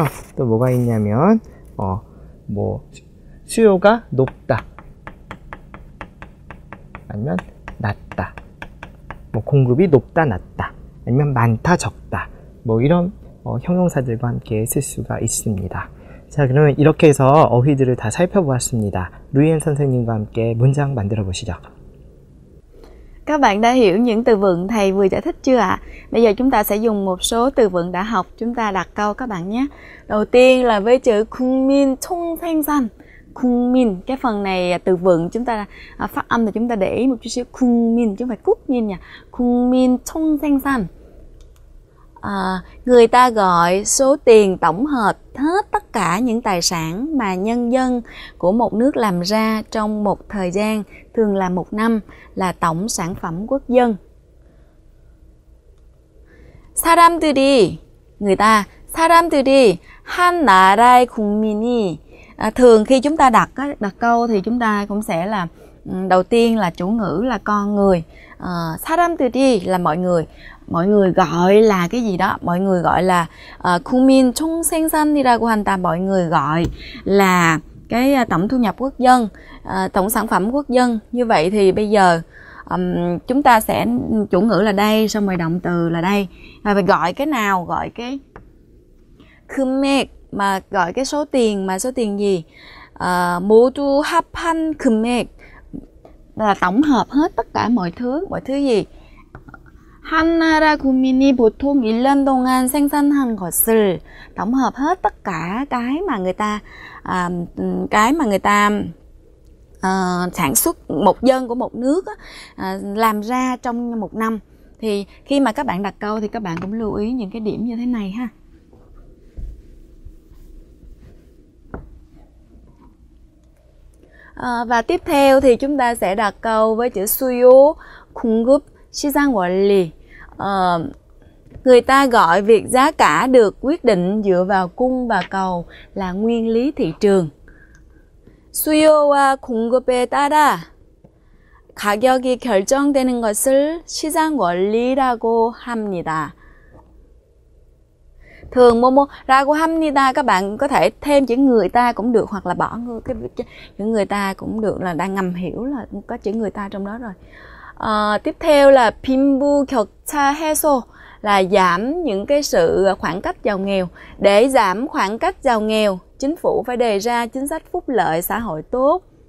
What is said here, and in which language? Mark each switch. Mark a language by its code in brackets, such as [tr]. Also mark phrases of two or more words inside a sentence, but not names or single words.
[ko] 또 뭐가 있냐면 수요가 높다, 아니면 낮다, 공급이 높다 낮다, 아니면 많다 적다, 이런 형용사들과 함께 쓸 수가 있습니다. 자, 그러면 이렇게 해서 어휘들을 다 살펴보았습니다. 루이엔 선생님과 함께 문장 만들어 보시죠. [vi] Các bạn đã hiểu những từ vựng thầy vừa giải thích chưa ạ? Bây giờ chúng ta sẽ dùng một số từ vựng đã học, chúng ta đặt câu các bạn nhé. Đầu tiên là với chữ [ko] 국민 총생산. [vi] 국민, cái phần này từ vựng chúng ta phát âm thì chúng ta để ý một chút xíu. 국민 chứ không phải quốc民nha. [ko] 국민 총생산. [vi] Người ta gọi số tiền tổng hợp hết tất cả những tài sản mà nhân dân của một nước làm ra trong một thời gian, thường là một năm, là tổng sản phẩm quốc dân. [ko] 사람들이 한 나라의 국민이, [vi] thường khi chúng ta đặt câu thì chúng ta cũng sẽ là đầu tiên là chủ ngữ là con người. 사람들이 là mọi người gọi là cái gì đó, mọi người gọi là [ko] 국민 총생산이라고 한다, [vi] mọi người gọi là cái tổng thu nhập quốc dân, tổng sản phẩm quốc dân. Như vậy thì bây giờ chúng ta sẽ chủ ngữ là đây, xong rồi động từ là đây, và gọi cái nào, gọi cái 금액, mà gọi cái số tiền, mà số tiền gì? [ko] 모두 합한 금액 [vi] là tổng hợp hết tất cả mọi thứ gì? [ko] 한 나라 국민이 보통 1년 동안 생산한 것을, [vi] tổng hợp hết tất cả cái mà người ta sản xuất, một dân của một nước làm ra trong một năm. Thì khi mà các bạn đặt câu thì các bạn cũng lưu ý những cái điểm như thế này ha. Và tiếp theo thì chúng ta sẽ đặt câu với chữ [ko] 수요, 공급, 시장 원리. [vi] Người ta gọi việc giá cả được quyết định dựa vào cung và cầu là nguyên lý thị trường. [ko] 수요와 공급에 따라 가격이 결정되는 것을 시장 원리라고 합니다. Thường 라고 합니다, [vi] các bạn có thể thêm chữ người ta cũng được, hoặc là bỏ chữ người ta cũng được, là đang ngầm hiểu là có chữ người ta trong đó rồi. Tiếp theo là [ko] 빈부격차 해소, [vi] là giảm những cái sự khoảng cách giàu nghèo. Để giảm khoảng cách giàu nghèo, chính phủ phải đề ra chính sách phúc lợi xã hội tốt.